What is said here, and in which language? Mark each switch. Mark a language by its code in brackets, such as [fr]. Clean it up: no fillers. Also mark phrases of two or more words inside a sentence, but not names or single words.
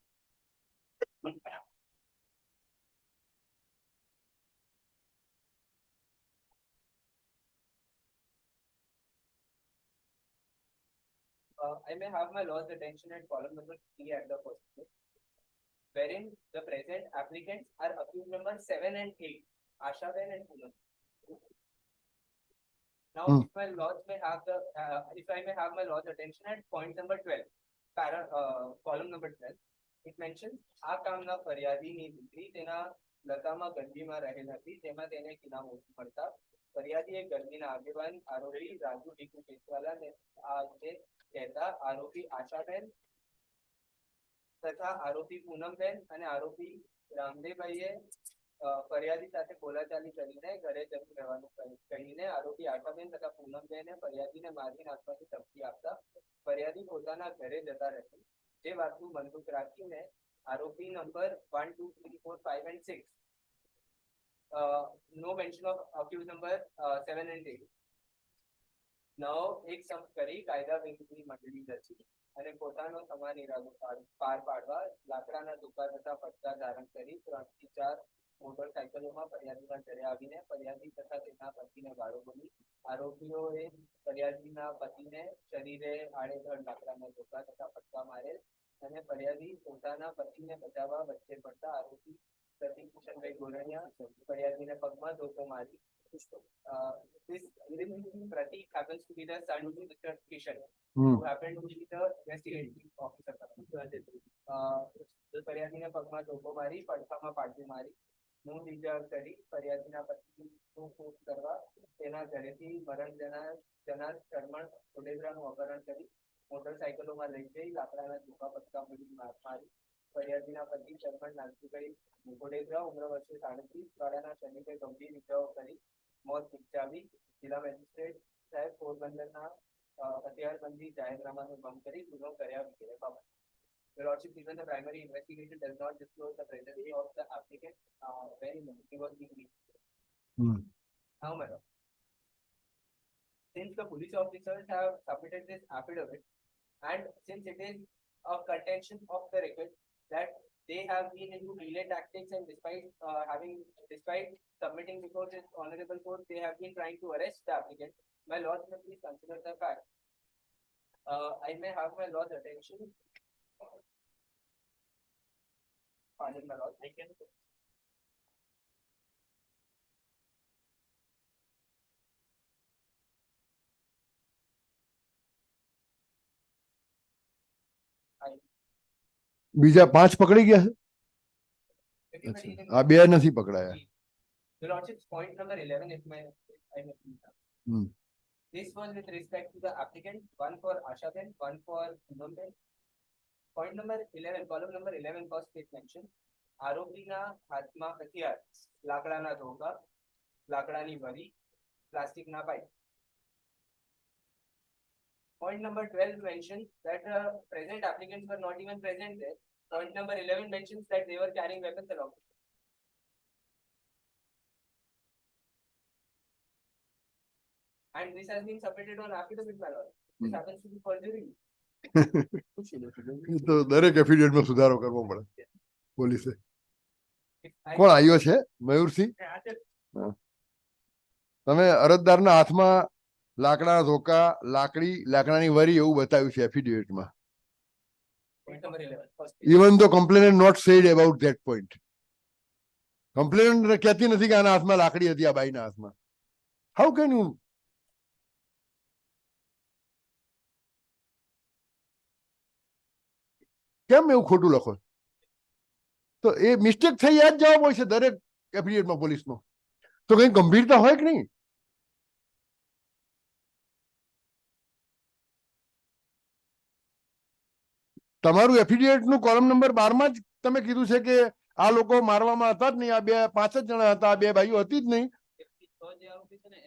[en] I may have my lord's attention at column number 3 at the first place, wherein the present applicants are accused number 7 and 8, Ashaben and Poonam. Now, if my lords may have the, if I may have my lord's attention at point number 12, column number 12, it mentions [gu] આ કામના ફરિયાદીની દીકરી તેના લતામાં ગંદીમાં રહેલ હતી, તેમાં તેને કિનામ ઓછું મળતા ફરિયાદીએ ગંદીના આગેવાન આરોપી રાજુ ડીકુ કેસવાલાને આ અંગે કહેતા આરોપી આશાબેન તથા આરોપી પૂનમબેન અને આરોપી રામદેવભાઈએ ફરિયાદી સાથે બોલાચાલી કરીને ઘરે જતું રહેવાનું કહીને આરોપી આશાબેન તથા પૂનમબેને ફરિયાદીને મારી નાખવાની ધમકી આપતા ફરિયાદી પોતાના ઘરે જતા રહેશે. જે વાતનું બંદૂક રાખીને આરોપી નંબર [en] 1, 2, 3, 4, 5 and 6, no mention of accused number 7 and 8. Now, [gu] એક સંપ કરી કાયદા વિરુદ્ધની મંડળી રચી અને પોતાનો સમાન ઇરાદો પાર પાડવા લાકડાના ટૂંકા તથા પટ્ટા ધારણ કરી 3 થી 4 મોટરસાયકલોમાં ફરિયાદીના ઘરે આવીને ફરિયાદી તથા તેના પતિને ગાળો બોલી આરોપીઓએ ફરિયાદીના પતિને શરીરે આડેધડ લાકડાના ટૂંકા તથા પટ્ટા મારેલ અને ફરિયાદી પોતાના પતિને બચાવવા વચ્ચે પડતા આરોપી પ્રતિક કિશનભાઈ ગોરણિયા ફરિયાદીને પગમાં ધોકો મારી. [en] This Pratik happens to be the son of Mr. Kishan, who happened to be the investigating officer. [gu] ફરિયાદીને પગમાં ધોકો મારી પડખામાં પાટું મારી મું બીજા કરી ફરિયાદીના પતિનું ખોટ કરવા તેના ઘરેથી મરણ જનાર શરમણ કોડેદરાનું અપહરણ કરી મોટરસાયકલોમાં લઈ જઈ લાકડાના ટૂંકા પટકા મારી ફરિયાદીના પતિ શરમણ નાગજીભાઈ કોડેદરા ઉંમર વર્ષે 37 વાળાના શરીરે ગંભીર ઇજાઓ કરી મોત નિપજાવી જિલ્લા મેજિસ્ટ્રેટ સાહેબ પોરબંદરના હથિયારબંધી જાહેરનામાનો ભંગ કરી ગુનો કર્યા વગેરે બાબત. [en] The Lordship, even the primary investigation does not disclose the presence of the applicant when he was being reached. Now, my lord, since the police officers have submitted this affidavit, and since it is a contention of the record that they have been into delay tactics, and despite submitting before this honorable court, they have been trying to arrest the applicant, my lord, please consider the fact. I may have my lord's attention. Pardon, my lord. I can. [gu] બીજા 5 પકડી ગયા છે. આ 2 નથી પકડાયા. [en] The Lordship's point number 11, if I may please. This was with respect to the applicant, one for Ashaben, one for Poonamben. Point number 11, column number 11, first state mention. [gu] આરોપીના હાથમાં હથિયાર, લાકડાના ધોકા, લાકડાની વરી, પ્લાસ્ટિકના પાઇપ. [en] Point number 12 mentions that present applicants were not even present there. Point number 11 mentions that they were carrying weapons along. And this has been submitted on affidavit, my lord. This happens to be forgery. [gu] તો દરેક એફિડેવિટમાં સુધારો કરવો પડે પોલીસે. કોણ આવ્યો છે? મયુરસિંહ. તમે અરજદારના હાથમાં લાકડાના ધોકા, લાકડાની વરી એવું બતાવ્યું છે એફિડેવિટમાં. [en] Even though complainant not said about that point. [gu] Complainant કહેતી નથી કે આના હાથમાં લાકડી હતી આ બાઈના હાથમાં. [en] How can you? [gu] કેમ એવું ખોટું લખો? તો એ મિસ્ટેક થઈ યાદ જવાબ હોય છે દરેક એફિડેવિટમાં પોલીસનો. તો કઈ ગંભીરતા હોય કે નહીં? તમારું એફિડેવિટનું કોલમ નંબર 12માં જ તમે કીધું છે કે આ લોકો મારવામાં હતા જ નહીં, આ 5 જ જણા હતા, આ 2 ભાઈઓ હતી જ નહીં.